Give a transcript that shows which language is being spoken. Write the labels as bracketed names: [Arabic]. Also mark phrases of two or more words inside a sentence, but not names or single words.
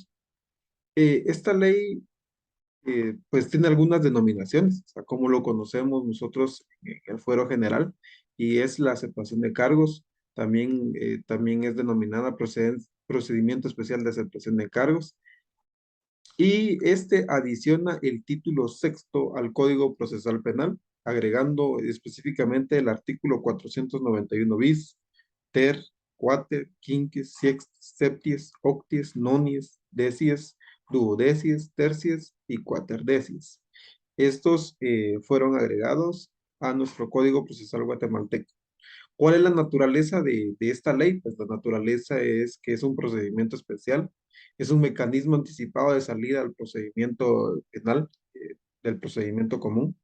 [Spanish] Esta ley pues tiene algunas denominaciones, o sea, como lo conocemos nosotros en el fuero general, y es la aceptación de cargos. También es denominada procedimiento especial de aceptación de cargos, y este adiciona el título sexto al Código Procesal Penal, agregando específicamente el artículo 491 [Latin] bis, ter, quater, quinques, sexties, septies, octies, nonies, decies, duodecias, tercias [Spanish] y cuaterdecias. Estos fueron agregados a nuestro Código Procesal Guatemalteco. ¿Cuál es la naturaleza de esta ley? Pues la naturaleza es que es un procedimiento especial, es un mecanismo anticipado de salida al procedimiento penal, del procedimiento común.